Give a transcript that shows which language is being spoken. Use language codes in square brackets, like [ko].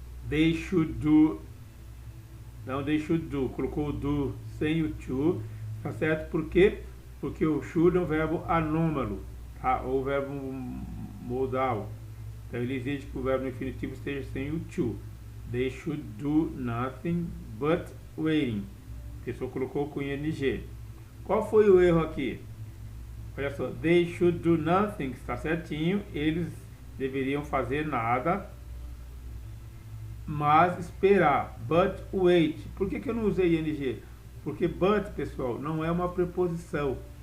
[en] They should do. Não, they should do. [pt] Colocou o do sem o to. Tá certo? Por quê? Porque o should é um verbo anômalo, tá? Ou verbo modal. Então ele exige que o verbo infinitivo esteja sem o to. [en] They should do nothing but waiting. [pt] A pessoa colocou com ing. Qual foi o erro aqui? Olha só, [en] they should do nothing, [pt] está certinho. Eles deveriam fazer nada, mas esperar. [en] But wait. [pt] Por que eu não usei ing? Porque but, pessoal, não é uma preposição.